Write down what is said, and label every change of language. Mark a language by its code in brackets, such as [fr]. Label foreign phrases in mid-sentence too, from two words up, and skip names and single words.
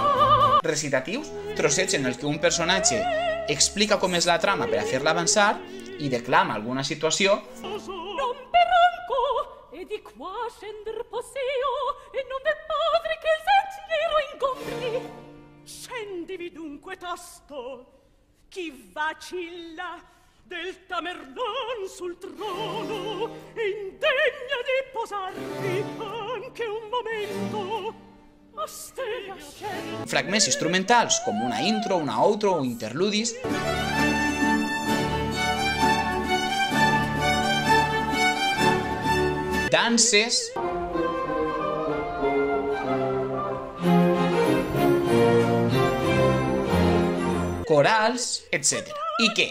[ca] recitatius, trossets en els que un personatge explica com és la trama per a fer-la avançar, i declama alguna situació, [it] e di qua scender posseo e non è padre che il sentiero ingombri. Scendivi dunque tosto, chi vacilla del Tamerlan sul trono e indegna di posarvi anche un momento. [ca] Fragments instrumentals com una intro, una outro o interludis. Danses. Corals, etc. I què?